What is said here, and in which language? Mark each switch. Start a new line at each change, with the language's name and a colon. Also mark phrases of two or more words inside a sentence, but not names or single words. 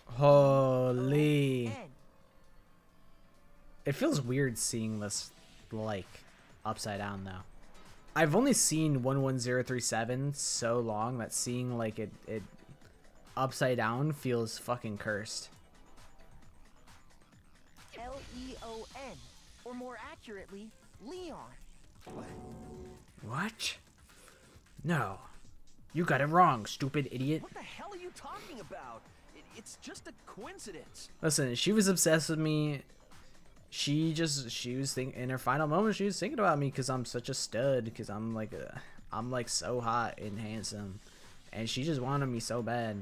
English: Holy. N. It feels weird seeing this, like, upside down, though. I've only seen 11037 so long that seeing, like, it upside down feels fucking cursed. L-E-O-N. Or more accurately, Leon. What? No. You got it wrong, stupid idiot. What the hell are you talking about? It's just a coincidence. Listen, she was obsessed with me. She was thinking, in her final moment, she was thinking about me because I'm such a stud, because I'm like so hot and handsome, and she just wanted me so bad.